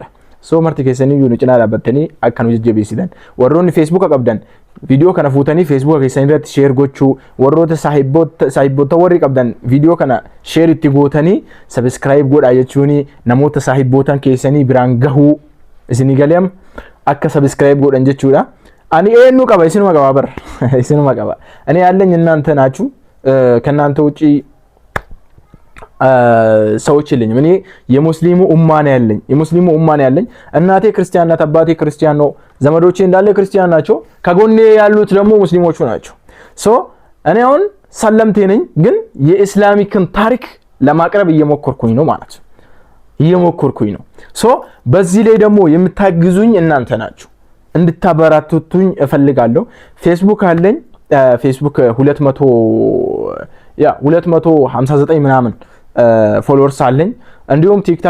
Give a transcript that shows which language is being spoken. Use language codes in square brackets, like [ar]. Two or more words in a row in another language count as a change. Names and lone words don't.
[om] So marti keessaniyyuu nu cinaa dhaabbattanii akka nu jajjabeessitan warroonni Facebook qabdan video kana fuutanii Facebook keessanii irratti share gochuu warroota saahibbota warri qabdan video kana share itti gootanii subscribe godhaa jechuuni namoota saahibbotan keessanii biraan gahuu isinii galeem akka subscribe godhan jechuudha. Ani eenyu qaba isinuma qaba bar isinuma qaba ani [am] ያለኝ እናንተ ናችሁ ከእናንተ ውጪ ሰዎች የለኝም እኔ የሙስሊሙ ኡማ ነው ያለኝ እናቴ ክርስቲያን ናት አባቴ ክርስቲያን ነው ዘመዶቼ እንዳለ ክርስቲያን ናቸው ከጎኔ ያሉት ደግሞ ሙስሊሞቹ ናቸው ሶ እኔ አሁን ሰለምቴ ነኝ ግን የኢስላሚክን ታሪክ ለማቅረብ እየሞከርኩኝ ነው ማለት ነው ሶ በዚህ ላይ ደግሞ የምታግዙኝ እናንተ ናችሁ እንድታበራቱኝ እፈልጋለሁ ፌስቡክ አለኝ ፌስቡክ 259 ምናምን ፎሎወርስ አለኝ እንዲሁም ቲክታክ